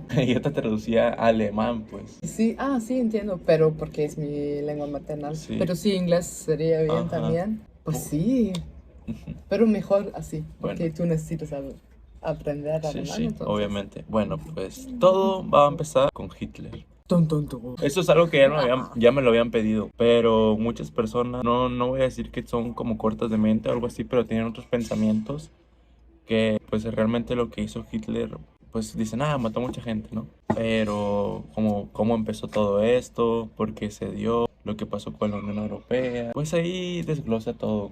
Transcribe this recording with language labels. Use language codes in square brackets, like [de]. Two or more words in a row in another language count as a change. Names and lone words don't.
[es] Y yo te traducía a alemán, pues. Sí, sí, entiendo, pero porque es mi lengua maternal. Sí, Pero sí, inglés sería bien ajá. también. Pues Pu- sí, ujú. pero mejor así, Bueno, porque tú necesitas aprender sí, alemán, sí, entonces. obviamente. Bueno, pues todo va a empezar con Hitler. Ton, ton, ton. Eso es algo que Ah, ya me lo habían pedido, pero muchas personas, no voy a decir que son como cortas de mente o algo así, pero tienen otros pensamientos que pues realmente lo que hizo Hitler, pues dicen, mató mucha gente, ¿no? Pero cómo empezó todo esto, por qué se dio, lo que pasó con la Unión Europea, pues ahí desglosa todo.